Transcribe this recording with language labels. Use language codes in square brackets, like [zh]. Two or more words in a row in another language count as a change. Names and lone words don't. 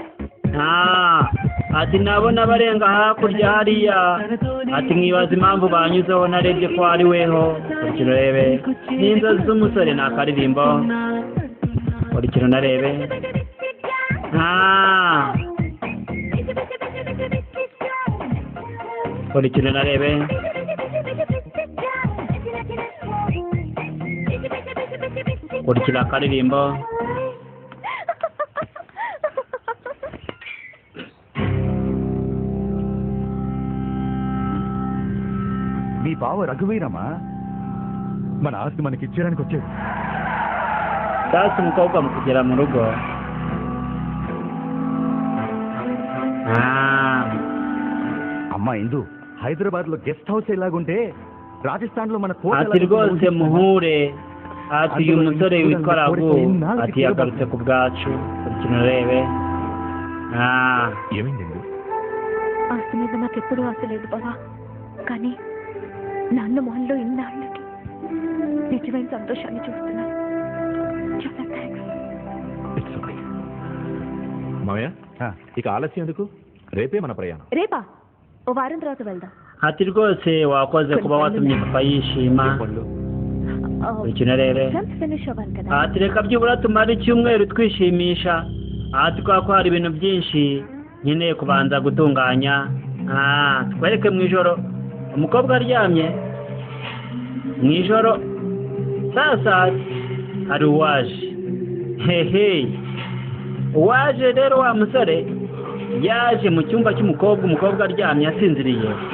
[rw] ati nabona barenga hakurya hariya ati nkibaza impamvu banyuzeho narebye ko ari weho buri kintu narebe n'inzozi z'umusore ni akaririmbo buri kintu narebe buri kintu narebe buri kintu akaririmbo [te] మీ బావ రఘువీరమా మన ఆస్తి మనకి ఇచ్చేయడానికి వచ్చాడు [rw] sasa umukobwa mu kugera mu rugo [te] అమ్మా ఇందు హైదరాబాద్ లో [en] guest house [te] ఎలాగుంటే రాజస్థాన్ లో మన [rw] ati rwose muhure ati uyu musore witwa Ragu ati yagarutse ku bwacu buri kintu narebe [te] ఏమైంది ఆస్తి మీద నాకు ఎప్పుడూ ఆశ లేదు బావా కానీ నాన్న మొహంలో ఇన్నాళ్ళకి నిజమైన సంతోషాన్ని చూస్తున్నాను చాలా థ్యాంక్స్ మామయ్య ఇక ఆలస్యం ఎందుకు రేపే మన ప్రయాణం రేపా ఓ వారం తర్వాత వెళ్దాం [rw] ati rwose wakoze kuba watumye papa yishima urukino rero ati reka byibura tumare icyumweru twishimisha ati kwa ko hari ibintu byinshi nkeneye kubanza gutunganya twereke mu ijoro umukobwa aryamye mu ijoro sasa hari uwaje hehe uwaje rero wa musore yaje mu cyumba cy'umukobwa umukobwa aryamye asinziriye